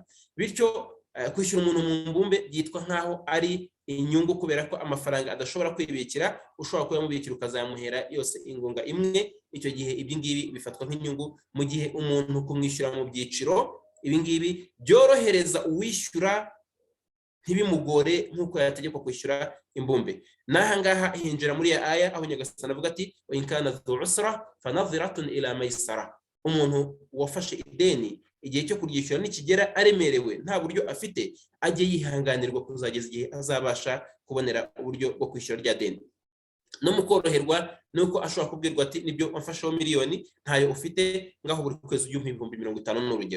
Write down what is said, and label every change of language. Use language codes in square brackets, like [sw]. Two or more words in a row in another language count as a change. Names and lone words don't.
[rw] Bityo kwishyura umuntu mu mbumbe byitwa nkaho ari inyungu, kubera ko amafaranga adashobora kwibikira, ushobora kuyamubikira ukazamuhera yose ingunga imwe. Icyo gihe ibi ngibi bifatwa nk'inyungu. Mu gihe umuntu kumwishyura mu byiciro, ibi ngibi byorohereza uwishyura ntibimugore nk'uko yategekwa kwishyura imbumbe. N'aha ngaha hinjira muri ya aya aho Nyagasani avuga ati [ar] وإن كان ذو عسرة فنظرة إلى ميسرة. [rw] Umuntu wafashe ideni igihe cyo kuryishyura nikigera aremerewe nta buryo afite, ajye yihanganirwa kuzageza igihe azabasha kubonera uburyo bwo kwishyura rya deni. No mu koroherwa nuko ashobora kubwirwa ati nibyo wafasheho miliyoni ntayo ufite, ngaho buri kwezi ujye umpa 50,000 n'urugero.